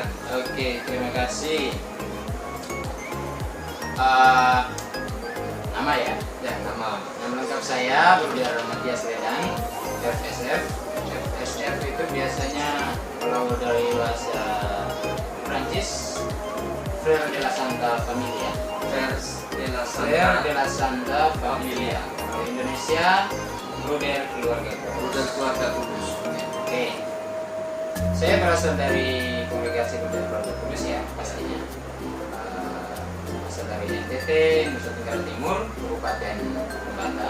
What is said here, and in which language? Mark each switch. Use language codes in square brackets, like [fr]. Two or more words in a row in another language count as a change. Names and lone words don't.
[id] Oke, terima kasih. Nama ya? Ya, nama. Nama lengkap saya Bruder Matias Ledang, FSF. FSF itu biasanya kalau dari bahasa Prancis, Frère de la Santa Familia. Frère de la Santa Familia. Kalau Indonesia, Bruder Keluarga Kudus. Bruder Keluarga Kudus. Oke. Saya berasal dari kongregasi Bruder Keluarga Kudus ya, pastinya. Berasal dari NTT, Nusa Tenggara Timur, Kabupaten Bata.